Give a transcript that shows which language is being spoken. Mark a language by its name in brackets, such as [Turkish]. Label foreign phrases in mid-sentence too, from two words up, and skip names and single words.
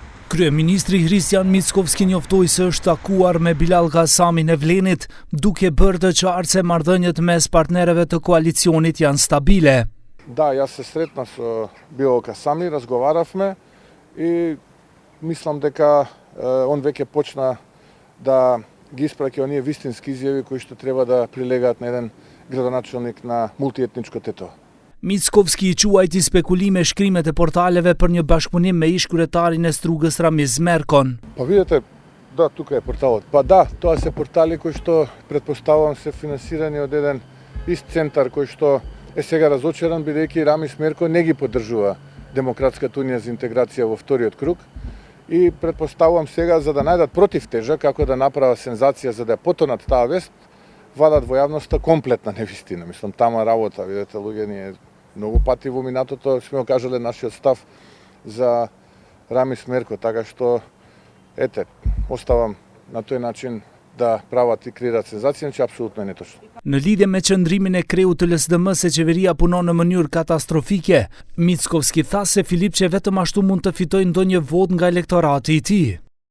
[Albanian] Kryeministri Hristijan Mickovski njoftoi se është takuar me Bilal Gasamin e Vlenit, duke bërë të qartë se marrëdhëniet mes partnerëve të koalicionit janë stabile. [Macedonian] Да, јас се сретнав со Билал Гасами, разговаравме и мислам дека он веќе почна да ги испраќа оние вистински изјави кои што треба да прилегаат на еден градоначелник на мултиетничко тето. [Albanian] Mickovski I quajti spekulime shkrimet e portaleve për një bashkëpunim me ish-kryetarin e Strugës Ramiz Merkon. [Macedonian] Па видете, да, тука е порталот. Па да, тоа се портали кои што претпоставувам се финансирани од еден ист центар кој што е сега разочаран бидејќи Рамиз Меркон не ги поддржува Демократската унија за интеграција во вториот круг и претпоставувам сега за да најдат противтежа како да направа сензација за да ја потонат таа вест, вадат во јавноста комплетна невистина. Мислам, тама работа, видете, луѓе, ние многу пати во минатото сме го кажале нашиот став за Рамиз Меркон, така што, ете, оставам на тој начин да прават и креираат сензација, че апсолутно е неточно. [Albanian] Në lidhje me qëndrimin e kreut të LSDM se qeveria punon në mënyrë katastrofike, Mickovski tha se Filipçe vetëm ashtu mund të fitojë ndonjë votë nga elektorati I tij.